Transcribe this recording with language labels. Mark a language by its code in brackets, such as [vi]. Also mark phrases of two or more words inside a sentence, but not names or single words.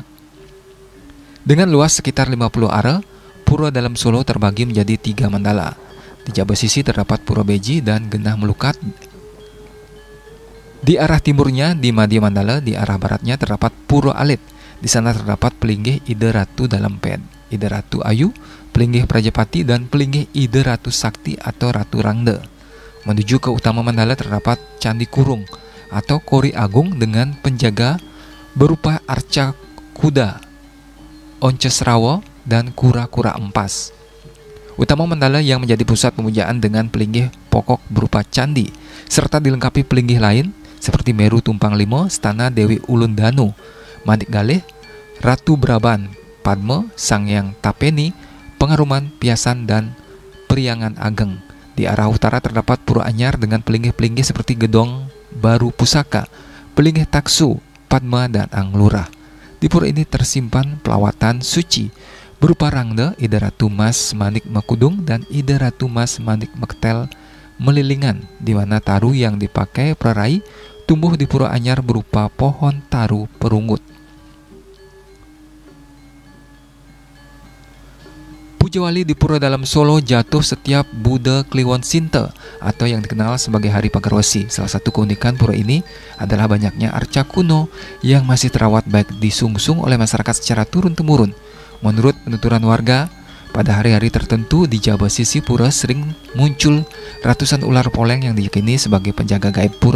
[id] Dengan luas sekitar 50 are, Pura Dalam Solo terbagi menjadi 3 mandala. Di Jawa sisi terdapat Pura Beji dan Genah Melukat. Di arah timurnya di Madya Mandala, di arah baratnya terdapat Pura Alit. Di sana terdapat Pelinggih Ide Ratu Dalam Ped, Ide Ratu Ayu, Pelinggih Prajapati, dan Pelinggih Ide Ratu Sakti atau Ratu Rangde. Menuju ke Utama Mandala terdapat Candi Kurung atau Kori Agung dengan penjaga berupa arca kuda, onces rawa, dan kura-kura empas. Utama Mandala yang menjadi pusat pemujaan dengan pelinggih pokok berupa candi, serta dilengkapi pelinggih lain seperti Meru Tumpang Limo, Stana Dewi Ulun Danu, Manik Galih, Ratu Braban, Padma, Sangyang Tapeni, Pengaruman, Piasan, dan Priangan Ageng. Di arah utara terdapat Pura Anyar dengan pelinggih-pelinggih seperti Gedong Baru Pusaka, Pelinggih Taksu, Padma, dan Anglurah. Di pura ini tersimpan pelawatan suci berupa Rangde, Ide Ratu Mas Manik Mekudung, dan Ide Ratu Mas Manik Mektel Melilingan, di mana taru yang dipakai prarai tumbuh di Pura Anyar berupa pohon taru perunggut. Puja Wali di Pura Dalam Solo jatuh setiap Buddha Kliwon Sinte atau yang dikenal sebagai Hari Pagarwesi. Salah satu keunikan pura ini adalah banyaknya arca kuno yang masih terawat baik disungsung oleh masyarakat secara turun-temurun. Menurut penuturan warga, pada hari-hari tertentu di Jawa sisi pura sering muncul ratusan ular poleng yang diyakini sebagai penjaga gaib pura.